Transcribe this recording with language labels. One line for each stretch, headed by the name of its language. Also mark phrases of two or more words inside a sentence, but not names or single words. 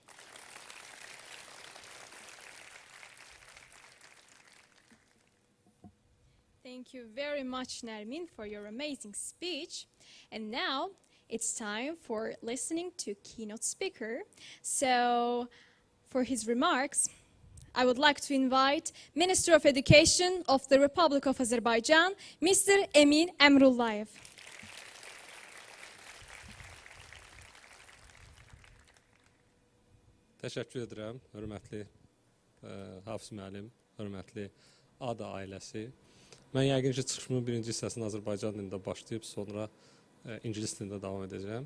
English: Thank you very much, Nermin, for your amazing speech. And now it's time for listening to keynote speaker. So for his remarks, I would like to invite Minister of Education of the Republic of Azerbaijan, Mr. Emin Emrullayev.
Azerbaijani: Təşəkkür edirəm, hörmətli Hafız müəllim, hörmətli ADA ailəsi. Mən yəqin ki, çıxışımın birinci hissəsini Azərbaycan dilində başlayıb, sonra İngilis dilində davam edəcəm.